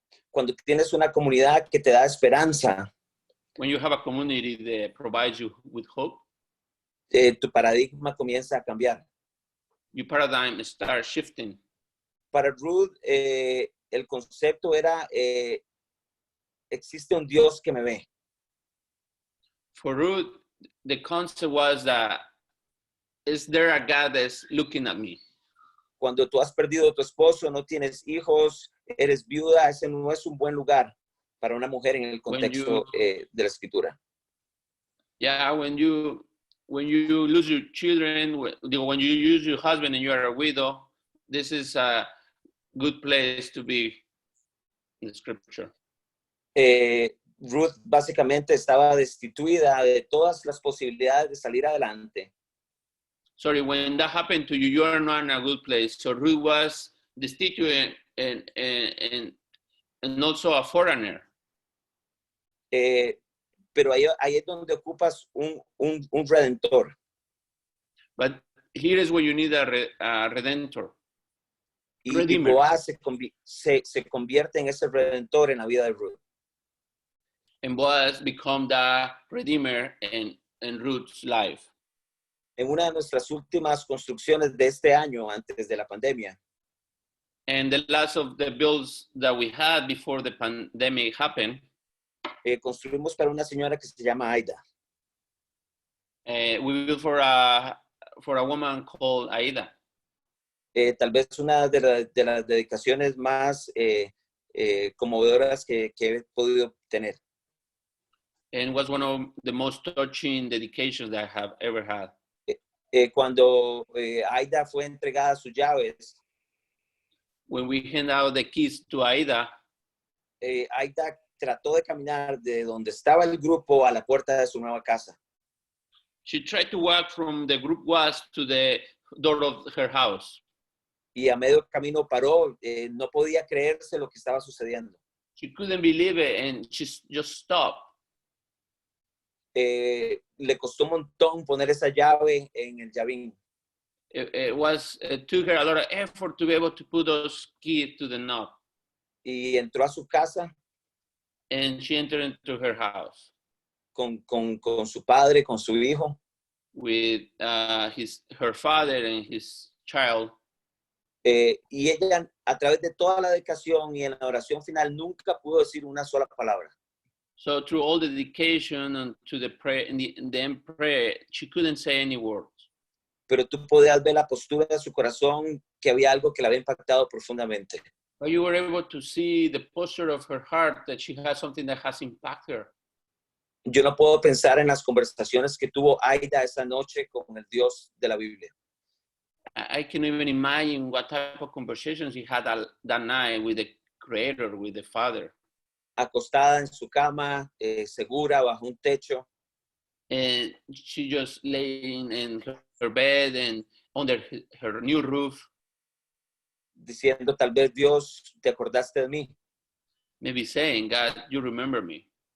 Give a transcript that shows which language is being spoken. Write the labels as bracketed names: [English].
[Spanish] Cuando tienes una comunidad que te da esperanza, [English] When you have a community that provides you with hope, [Spanish] tu paradigma comienza a cambiar. [English] your paradigm starts shifting. [Spanish] Para Ruth, el concepto era, existe un Dios que me ve. [English] For Ruth, the concept was that, is there a God that's looking at me? [Spanish] Cuando tú has perdido a tu esposo, no tienes hijos, eres viuda, ese no es un buen lugar para una mujer en el contexto de la escritura. [English] Yeah, when you lose your children, when you lose your husband and you are a widow, this is a good place to be in the scripture. [Spanish] Ruth básicamente estaba destituida de todas las posibilidades de salir adelante. [English] Sorry, when that happened to you, you are not in a good place. So Ruth was destitute and also a foreigner. [Spanish] Pero ahí es donde ocupas un redentor. [English] But here is where you need a redentor. [Spanish] Y Boaz se convierte en ese redentor en la vida de Ruth. [English] And Boaz become the redeemer in Ruth's life. [Spanish] En una de nuestras últimas construcciones de este año, antes de la pandemia, [English] And the last of the builds that we had before the pandemic happened, [Spanish] construimos para una señora que se llama Aida. [English] we built for a woman called Aida. [Spanish] Tal vez una de las dedicaciones más conmovedoras que he podido tener. [English] And was one of the most touching dedications that I have ever had. [Spanish] Cuando Aida fue entregada sus llaves, [English] When we hand out the keys to Aida, [Spanish] Aida trató de caminar de donde estaba el grupo a la puerta de su nueva casa. [English] she tried to walk from the group was to the door of her house. [Spanish] Y a medio camino paró, no podía creerse lo que estaba sucediendo. [English] She couldn't believe it and she just stopped. [Spanish] Le costó un montón poner esa llave en el llavín. [English] It took her a lot of effort to be able to put those keys to the knob. [Spanish] Y entró a su casa [English] And she entered into her house [Spanish] con su padre, con su hijo. [English] with her father and his child. [Spanish] Y ella, a través de toda la dedicación y en la oración final, nunca pudo decir una sola palabra. [English] So through all the dedication and to the prayer, in the end prayer, she couldn't say any words. [Spanish] Pero tú podías ver la postura de su corazón, que había algo que la había impactado profundamente. [English] But you were able to see the posture of her heart, that she has something that has impacted her. [Spanish] Yo no puedo pensar en las conversaciones que tuvo Aida esa noche con el Dios de la Biblia. [English] I can even imagine what type of conversations he had that night with the Creator, with the Father. [Spanish] Acostada en su cama, segura, bajo un techo, [English] And she just laying in her bed and under her new roof, [Spanish] diciendo, tal vez Dios, ¿te acordaste de mí? [English] maybe saying, God, you remember me.